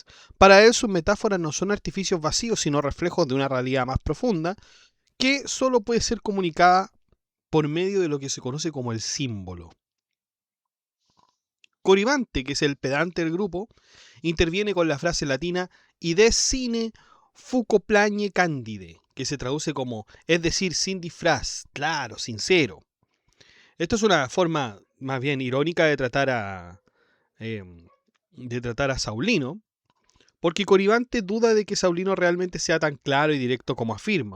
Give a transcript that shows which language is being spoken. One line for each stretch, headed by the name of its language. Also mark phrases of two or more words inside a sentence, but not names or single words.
Spanish: Para él sus metáforas no son artificios vacíos, sino reflejos de una realidad más profunda, que solo puede ser comunicada por medio de lo que se conoce como el símbolo. Coribante, que es el pedante del grupo, interviene con la frase latina
Latin: ides sine fuco plagne candide,
Spanish: que se traduce como, es decir, sin disfraz, claro, sincero. Esto es una forma más bien irónica de tratar a Saulino, porque Coribante duda de que Saulino realmente sea tan claro y directo como afirma.